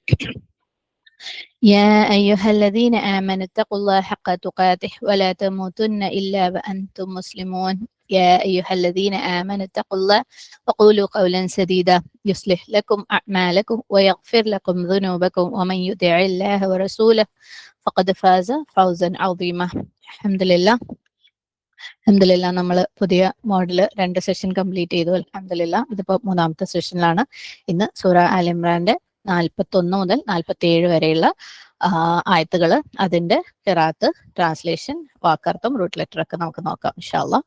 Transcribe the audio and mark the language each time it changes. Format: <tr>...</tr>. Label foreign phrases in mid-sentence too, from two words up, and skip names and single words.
<ar>يا أيها الذين آمنوا اتقوا الله حق تقاته ولا تموتن إلا وأنتم مسلمون. يا أيها الذين آمنوا اتقوا الله وقولوا قولا سديدا يصلح لكم أعمالكم ويغفر لكم ذنوبكم ومن يطع الله ورسوله فقد فاز فوزا عظيما. الحمد لله.</ar> <ml>അൽഹംദുലില്ലാ നമ്മൾ പുതിയ മോഡല് 2</ml> <en>session complete</en> <ml>ചെയ്തു. അൽഹംദുലില്ലാ ഇതിപ്പോൾ 3ാമത്തെ സെഷനിലാണ്. ഇന്ന് സൂറ ആൽ ഇമ്രാന്റെ 41 മുതൽ 47 വരെയുള്ള ആയത്തുകൾ, അതിന്റെ ഖിറാഅത്ത്, ട്രാൻസ്ലേഷൻ, വാക്കർത്ഥം,</ml> <en>root letter</en> <ml>ഒക്കെ നമുക്ക് നോക്കാം</ml> <ar>إن شاء الله.</ar>